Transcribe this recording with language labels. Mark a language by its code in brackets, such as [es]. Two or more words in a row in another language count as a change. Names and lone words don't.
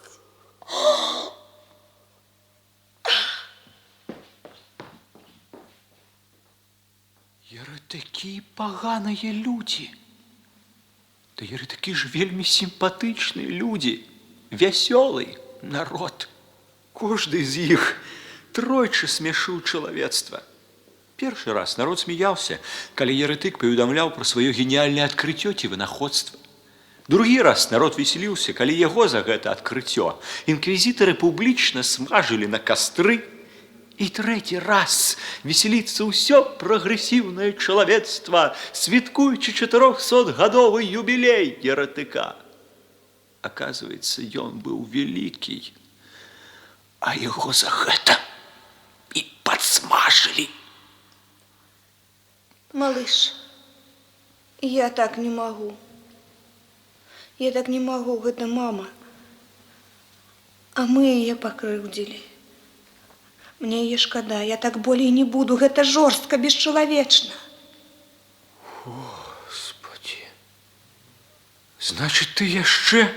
[ru] Еретики поганые люди. Да еретики ж вельми симпатичные люди, веселый народ. Кожный из них тройче смешил человечество. [be] Першы раз народ смеялся, калі еретык паведамляў пра сваё геніяльнае адкрыццё ці вынаходства. Другі раз народ весяліўся, калі яго за гэта адкрыццё інквізітары публічна смажылі на кастры. І трэці раз весяліцца ўсё прагрэсіўнае чалавецтва, святкуючы 400-гадовы юбілей еретыка. Оказывается, ён быў вялікі, а яго за гэта і падсмажылі. [ru] Малыш, я так не могу. Я так не могу, [be] гэта мама. А мы яе пакрыўдзілі. Мне яе шкада, я так болей не буду, гэта жорстка, бесчалавечна. [ru] Господи, значит, ты яшчэ...